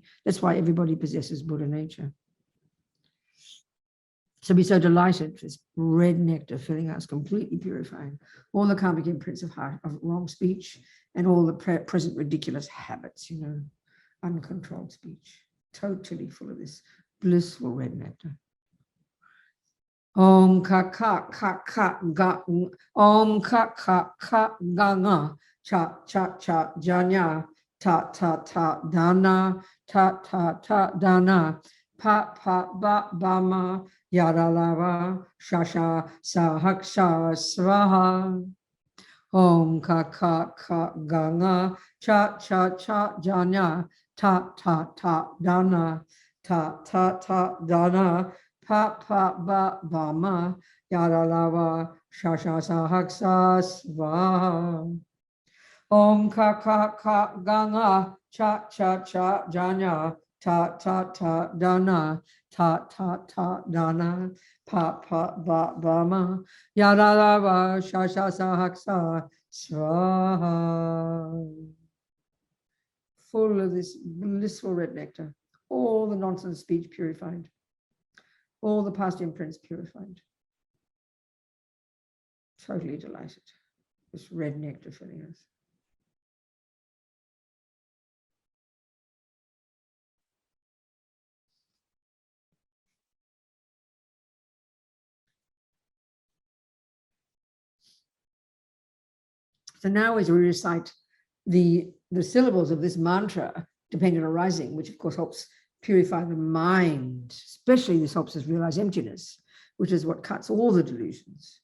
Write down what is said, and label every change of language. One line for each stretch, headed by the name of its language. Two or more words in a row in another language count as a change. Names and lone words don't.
English: That's why everybody possesses Buddha nature. So be so delighted, this red nectar filling us, completely purifying all the karmic imprints of wrong speech and all the present ridiculous habits, uncontrolled speech, totally full of this blissful red nectar.
Sanskrit: Om ka ka ka ka ga om ka ka ka ga nga cha cha cha janya ta ta ta dana ta ta ta dana pa pa ba ba ma yara lava shasha sahaksha swaha. Om ka ka ka ga nga cha cha cha janya ta ta ta dana ta ta ta dana pa pa ba ba ma yara lava shasha sahaksa swaha. Om ka ka ka ga nga cha cha cha janya ta ta ta dana ta ta ta dana pa pa ba ba ma yara lava shasha sahaksa swaha.
English: Full of this blissful red nectar, all the nonsense speech purified, all the past imprints purified. Totally delighted. This red nectar filling us. So now as we recite the syllables of this mantra, dependent arising, which of course helps purify the mind, especially this helps us realize emptiness, which is what cuts all the delusions.